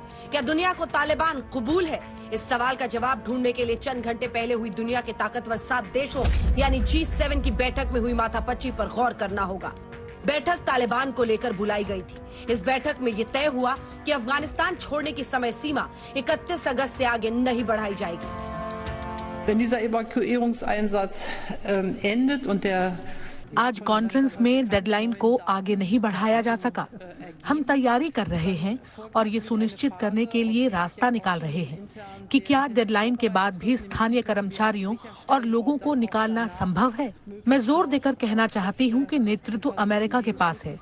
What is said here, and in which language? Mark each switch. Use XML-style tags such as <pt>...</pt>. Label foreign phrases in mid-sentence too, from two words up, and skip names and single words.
<hi>क्या दुनिया को तालिबान कबूल है? इस सवाल का जवाब ढूंढने के लिए चंद घंटे पहले हुई दुनिया के ताकतवर 7 देशों यानी G7 की बैठक में हुई माथापच्ची पर गौर करना होगा। बैठक तालिबान को लेकर बुलाई गई थी। इस बैठक में ये तय हुआ कि अफगानिस्तान छोड़ने की समय सीमा 31 अगस्त से आगे नहीं बढ़ाई जाएगी।</hi> <de>Wenn dieser Evakuierungseinsatz endet und der</de> <hi>आज कॉन्फ्रेंस में डेडलाइन को आगे नहीं बढ़ाया जा सका। हम तैयारी कर रहे हैं और ये सुनिश्चित करने के लिए रास्ता निकाल रहे हैं कि क्या डेडलाइन के बाद भी स्थानीय कर्मचारियों और लोगों को निकालना संभव है। मैं जोर देकर कहना चाहती हूँ कि नेतृत्व अमेरिका के पास है।</hi>